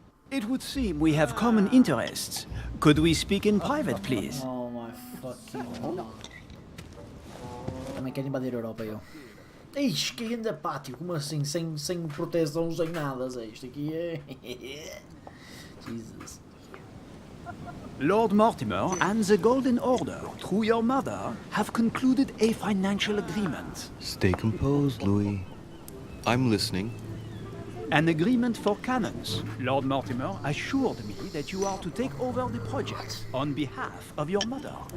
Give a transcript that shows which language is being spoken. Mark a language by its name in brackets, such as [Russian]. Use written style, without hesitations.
[English] It would seem we have common interests. Could we speak in private, please? Oh my fucking God. [Portuguese] Também quero invadir a Europa, eu. Ixi, que grande pátio, como assim? Sem proteção, sem nada, isto aqui é... Jesus. [English] Lord Mortimer and the Golden Order, through your mother, have concluded a financial agreement. Stay composed, Louis. I'm listening. An agreement for cannons. Lord Mortimer assured me that you are to take over the project on behalf of your mother.